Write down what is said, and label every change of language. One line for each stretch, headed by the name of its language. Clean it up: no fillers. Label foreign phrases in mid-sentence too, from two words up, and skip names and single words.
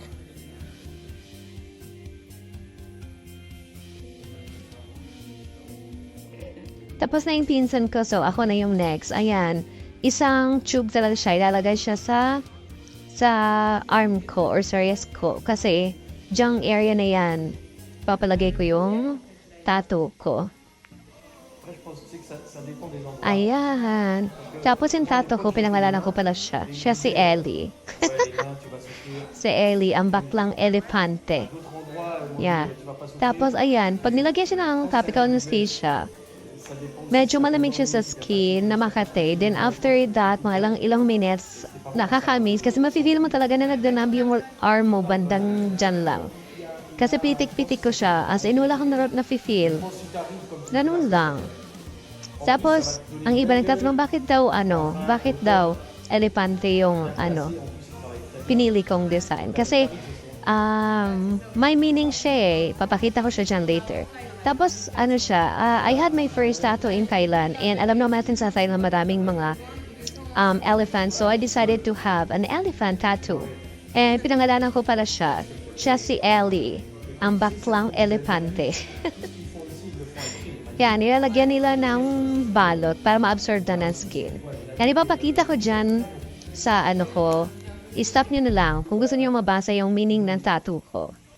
Filipino: Tapos na yung pinsan ko, so ako na yung next. Ayan, isang tube talaga siya. Ilalagay siya sa arm ko or sa wrist ko. Kasi, dyang area na yan, papalagay ko yung tattoo ko.
French: Après, je pense aussi que ça dépend des endroits.
Filipino: Ayan. Tapos yung tattoo ko, pinangalanan ko pala siya. Siya si Ellie.
French: Ouais, et là, tu vas souffrir.
Filipino: Si Ellie, ang baklang elepante.
French: D'autres endroits où Yeah. tu vas pas souffrir.
Filipino: Tapos, ayan, pag nilagyan siya ng
English: topical anesthesia,
French: Ça dépend.
Filipino: medyo malamig siya sa skin na Makati.
English: Then after that,
Filipino: mga ilang minutes, nakakamiss. Kasi mafe-feel mo talaga na nagdanab yung arm mo bandang dyan lang. Kasi pitik-pitik ko siya.
English: As in,
Filipino: wala kang na-feel. Ganun lang. Tapos, ang iba nagtatanong, bakit daw elepante yung, pinili kong design. Kasi, may meaning siya eh. Papakita ko siya dyan later. Tapos,
English: I had my first tattoo in Thailand.
Filipino: And alam naman natin sa Thailand, maraming mga elephants.
English: So, I decided to have an elephant tattoo.
Filipino: And pinangalanan ko pala siya. Siya si Ellie, ang baklang elepante. Yan, nilalagyan nila ng balot para ma-absorb na ng skin. Yan, ipapakita ko dyan sa i-stop nyo na lang kung gusto nyo mabasa yung meaning ng tattoo ko.